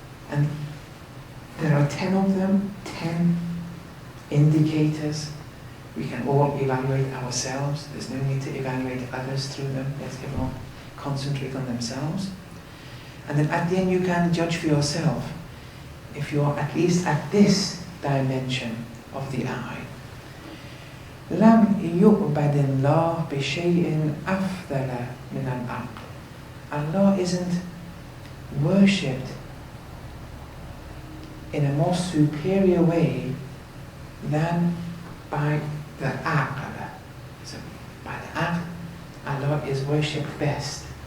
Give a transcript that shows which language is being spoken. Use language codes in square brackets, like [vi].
[en] And there are 10 of them, 10 indicators. We can all evaluate ourselves. There's no need to evaluate others through them. Let everyone concentrate on themselves. And then at the end you can judge for yourself if you're at least at this dimension of the eye. [ar] لم يعبد الله بشيء أفضل من العقل. [en] Allah isn't worshipped in a more superior way than by the aql. So by the aql, Allah is worshipped best.